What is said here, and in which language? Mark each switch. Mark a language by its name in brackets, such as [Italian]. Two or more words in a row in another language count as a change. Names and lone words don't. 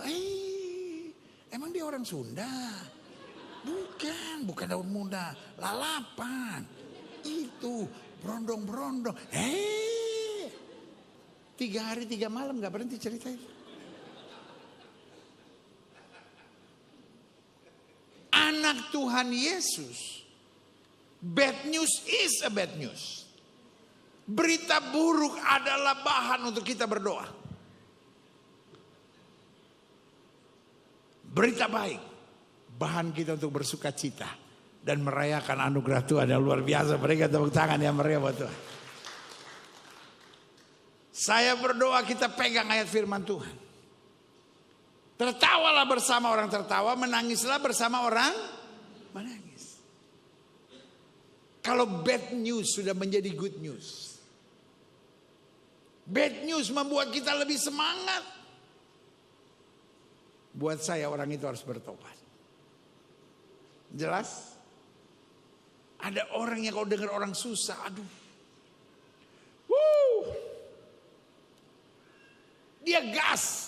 [Indonesian] Emang dia orang Sunda? Bukan daun muda. Lalapan. Itu berondong-berondong. 3 hari 3 malam gak berhenti cerita itu. Anak Tuhan Yesus, [English] bad news is a bad news. [Indonesian] Berita buruk adalah bahan untuk kita berdoa. Berita baik, bahan kita untuk bersuka cita dan merayakan anugerah Tuhan yang luar biasa. Berikan tepuk tangan yang meriah buat Tuhan. Saya berdoa kita pegang ayat firman Tuhan. Tertawalah bersama orang tertawa, menangislah bersama orang menangis. Kalau [English] bad news [Indonesian] sudah menjadi [English] good news. Bad news [Indonesian] membuat kita lebih semangat. Buat saya orang itu harus bertobat. Jelas? Ada orang yang kalau dengar orang susah, aduh. Dia gas.